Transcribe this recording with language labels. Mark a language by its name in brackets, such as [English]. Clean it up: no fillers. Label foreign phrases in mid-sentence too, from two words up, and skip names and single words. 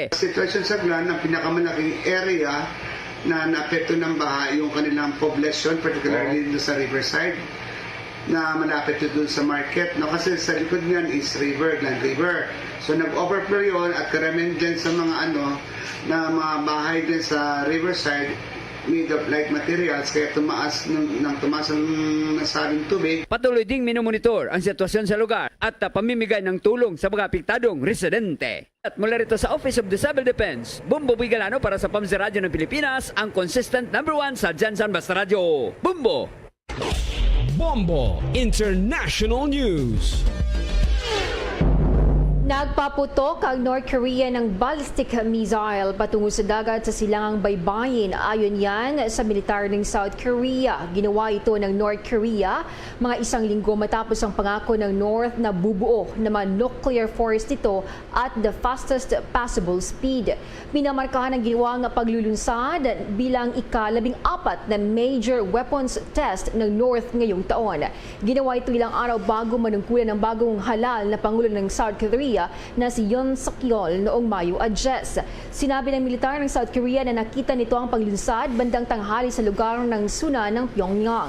[Filipino] Sitwasyon sa Glan, ang pinakamalaking area na naapekto ng baha yung kanilang poblasyon, particularly sa riverside. na malapit doon sa market. No? Kasi sa likod niyan is river, Grand River. So nag-overflow yun at karamihan dyan sa mga na mga bahay din sa riverside [English] made of light materials [Filipino] kaya tumaas ang nasabing tubig. Patuloy ding minomonitor ang sitwasyon sa lugar at pamimigay ng tulong sa mga apektadong residente. At mula rito sa Office of the Civil Defense, Bumbo Bigalano para sa Pamsa Radio ng Pilipinas, ang consistent #1 sa Jansan Basta Radio. Bumbo! Bombo International News. Nagpaputok ang North Korea ng ballistic missile patungo sa dagat sa silangang Baybayin. Ayon yan sa militar ng South Korea. Ginawa ito ng North Korea mga isang linggo matapos ang pangako ng North na bubuo naman [English] nuclear force [Filipino] nito [English] at the fastest possible speed. [Filipino] Minamarkahan ang ginawang paglulunsad bilang ika-14 na [English] major weapons test [Filipino] ng North ngayong taon. Ginawa ito ilang araw bago manungkulan ng bagong halal na Pangulo ng South Korea na si Yoon Suk-yeol noong Mayo 10. Sinabi ng militar ng South Korea na nakita nito ang paglunsad bandang tanghali sa lugar ng Sunan ng Pyongyang.